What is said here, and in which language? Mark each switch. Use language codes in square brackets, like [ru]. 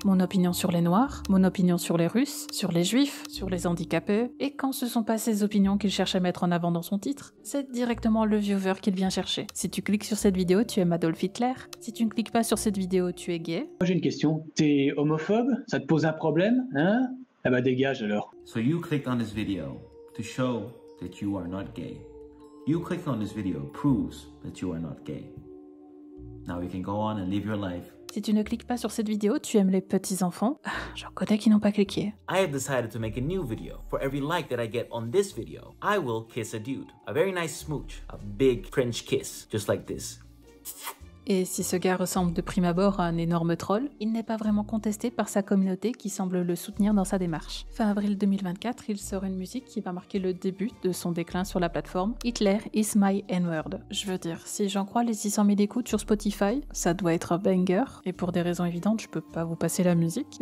[fr] Mon opinion sur les Noirs, mon opinion sur les Russes, sur les Juifs, sur les handicapés. Et quand ce sont pas ces opinions qu'il cherche à mettre en avant dans son titre, c'est directement le viewer qu'il vient chercher. Si tu cliques sur cette vidéo, tu aimes Adolf Hitler. Si tu ne cliques pas sur cette vidéo, tu es gay. Moi j'ai une question. T'es homophobe? Ça te pose un problème? Hein? Ah bah dégage alors. [en] So you clicked on this video to show that you are not gay. You clicked on this video proves that you are not gay. Now you can go on and live your life. [fr] Si tu ne cliques pas sur cette vidéo, tu aimes les petits enfants. J'en connais qui n'ont pas cliqué. [en] I have decided to make a new video. For every like that I get on this video, I will kiss a dude. A very nice smooch. A big French kiss. Just like this. [fr] Et si ce gars ressemble de prime abord à un énorme troll, il n'est pas vraiment contesté par sa communauté qui semble le soutenir dans sa démarche. Fin avril 2024, il sort une musique qui va marquer le début de son déclin sur la plateforme, Hitler is my N-word. Je veux dire, si j'en crois les 600 000 écoutes sur Spotify, ça doit être un banger, et pour des raisons évidentes, je peux pas vous passer la musique.